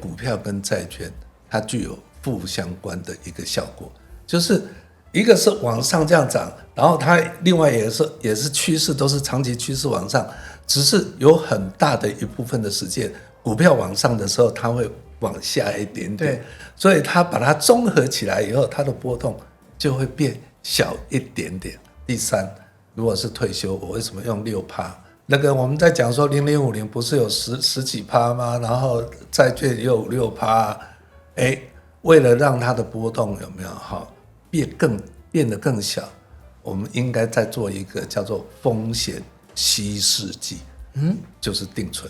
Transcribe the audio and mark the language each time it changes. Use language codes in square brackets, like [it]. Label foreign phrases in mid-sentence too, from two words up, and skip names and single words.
[zh] 股票跟債券它具有負相關的一個效果，就是一個是往上這樣漲，然後它另外也是趨勢，都是長期趨勢往上，只是有很大的一部分的時間，股票往上的時候，它會往下一點點，所以它把它綜合起來以後，它的波動就會變小一點點。第三，如果是退休，我為什麼用6%？那個我們在講說0050不是有十幾%嗎？然後債券也有6%，為了讓它的波動有沒有變得更小，我們應該再做一個叫做風險稀釋劑，就是定存。